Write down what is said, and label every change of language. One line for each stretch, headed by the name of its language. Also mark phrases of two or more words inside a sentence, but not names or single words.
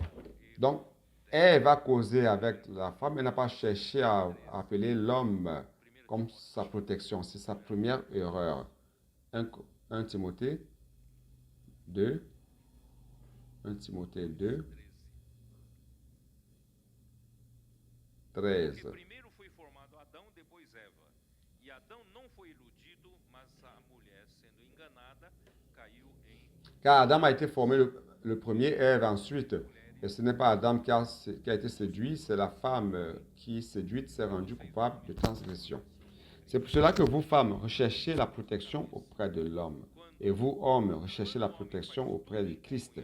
French: Donc, elle va causer avec la femme, elle n'a pas cherché à appeler l'homme comme sa protection. C'est sa première erreur. 1 Timothée 2, 1 Timothée 2, 13.
Portuguese: Primeiro foi formado Adão, depois Eva. E Adão não foi iludido, mas a mulher, sendo enganada, caiu em...
French: Car Adam a été formé le premier, Ève ensuite. Et ce n'est pas Adam qui a été séduit, c'est la femme qui, séduite, s'est rendue coupable de transgression. C'est pour cela que vous, femmes, recherchez la protection auprès de l'homme. Et vous, hommes, recherchez la protection auprès de Christ.